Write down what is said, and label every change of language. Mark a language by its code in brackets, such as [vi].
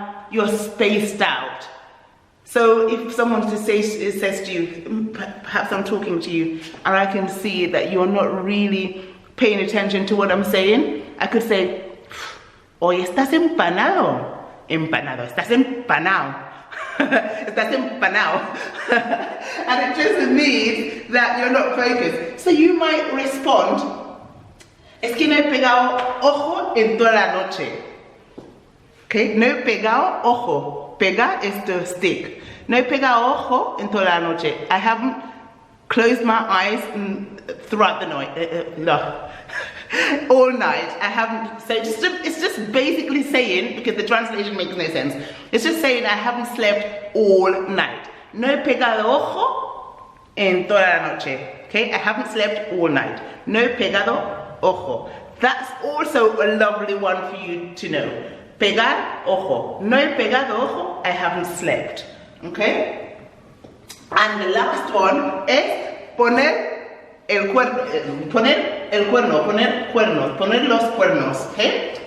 [en] You're spaced out. So if someone says to you, perhaps I'm talking to you, and I can see that you're not really paying attention to what I'm saying, I could say, [es] hoy estás empanado. Empanado, estás empanado. Estás empanado. [en] And it just means that you're not focused. So you might respond, [es] es que no he pegado ojo en toda la noche. [en] Okay, [es] no he pegado ojo. [en] Pega is to stick. [es] No he pegado ojo en toda la noche. [en] I haven't closed my eyes throughout the night. No. All night. I haven't. So it's just basically saying, because the translation makes no sense. It's just saying I haven't slept all night. [es] No he pegado ojo en toda la noche. [en] Okay, I haven't slept all night. [es] No he pegado ojo. [en] That's also a lovely one for you to know. [es] Pegar ojo. No he pegado ojo. [en] I haven't slept. Okay. And the last one is [es] poner el cuerno, poner el cuerno, poner cuernos, poner los cuernos, okay?